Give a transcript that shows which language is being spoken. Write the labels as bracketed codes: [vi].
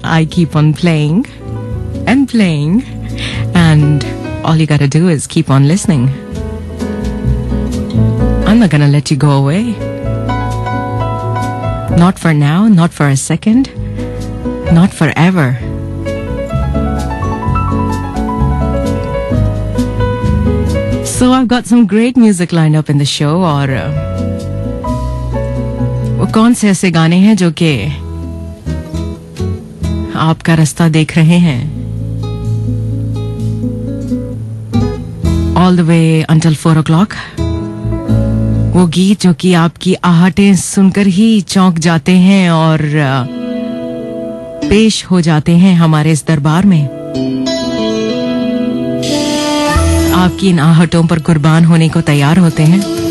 [en] I keep on playing and playing and all you gotta do is keep on listening. I'm not gonna let you go away. Not for now, not for a second, not forever. So I've got some great music lined up in the show [hi] और वो कौन से ऐसे गाने हैं जो कि आपका रास्ता देख रहे हैं. [en] All the way until 4 o'clock [hi] वो गीत जो कि आपकी आहटें सुनकर ही चौंक जाते हैं और पेश हो जाते हैं हमारे इस दरबार में। आपकी इन आहटों पर कुर्बान होने को तैयार होते हैं।